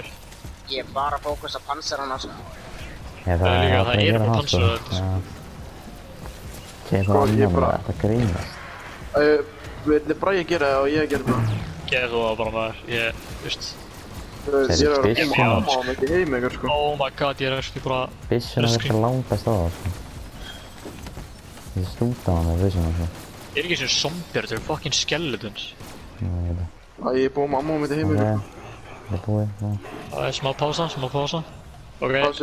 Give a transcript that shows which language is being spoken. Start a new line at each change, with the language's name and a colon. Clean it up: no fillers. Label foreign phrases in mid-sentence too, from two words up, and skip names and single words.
Icelandic: Ég er bara að fókusa panserana sko. Það er líka, það er bara Panzer þetta sko. Það er Sko, ég annan bara- að þetta grínast. Vil Bragi gera það og ég gera það? Gerðu þú það bara maður. Ég, veist. Ég er að Þeir koma eru á hann ekki heim ykkur sko.
English: Oh my god,
Icelandic: ég er actually bara... Byssuna virkar langast á það sko. Ég stúta á hann með byssuna sko. Ég er ekki sem zombjar, þetta eru
English: fucking skeletons.
Icelandic: Ég veit það. Ég er búinn með mamma á mitt heim Ok, ykkur. það er búið. Já. Það er smá pása. Ok, Pása,